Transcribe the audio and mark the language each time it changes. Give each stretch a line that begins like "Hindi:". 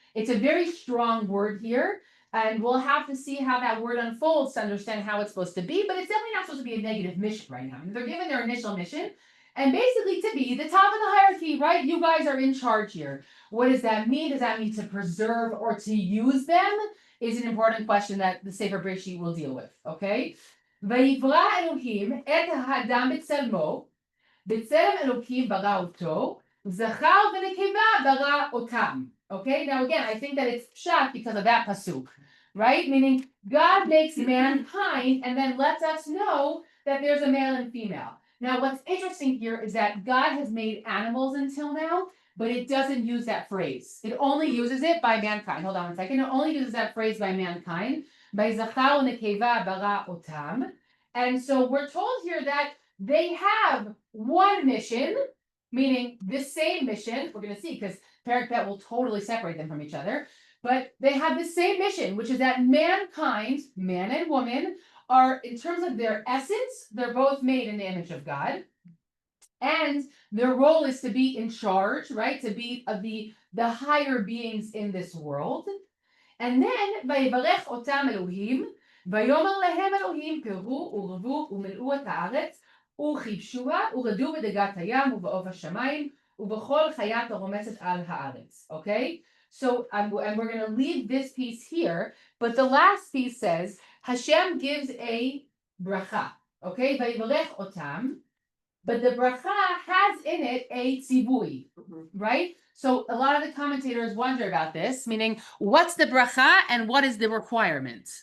English: It's a very strong word here. And we'll have to see how that word unfolds to understand how it's supposed to be, but it's definitely not supposed to be a negative mission right now. I mean, they're given their initial mission and basically to be the top of the hierarchy, right? You guys are in charge here. What does that mean? Does that mean to preserve or to use them? Is an important question that the Sefer Bereshit will deal with, okay?
Hebrew: ויברא אלוהים את האדם בצלמו, בצלם אלוקים ברא אותו, זכר ונקבה ברא אותם.
English: Okay, now again, I think that it's pshat because of that pasuk, right? Meaning God makes mankind and then lets us know that there's a male and female. Now, what's interesting here is that God has made animals until now, but it doesn't use that phrase. It only uses it by mankind. Hold on 1 second. It only uses that phrase by mankind. By zachar u'nekeva bara otam. And so we're told here that they have one mission, meaning the same mission. We're going to see because Perek Bet will totally separate them from each other. But they have the same mission, which is that mankind, man and woman, are, in terms of their essence, they're both made in the image of God. And their role is to be in charge, right? To be of the higher beings in this world.
Hebrew: And then, ויברך אותם אלוהים, ויאמר להם אלוהים, פרו ורבו ומלאו את הארץ, וכיבשוה, ורדו בדגת הים ובעוף השמיים, ובכל חיית הרומצת על הארץ.
English: Okay? So, and we're going to leave this piece here, but the last piece says, Hashem gives a bracha. Okay?
Hebrew: ויברך אותם.
English: But the bracha has in it a tzivui, right? So a lot of the commentators wonder about this, meaning what's the bracha and what is the requirement?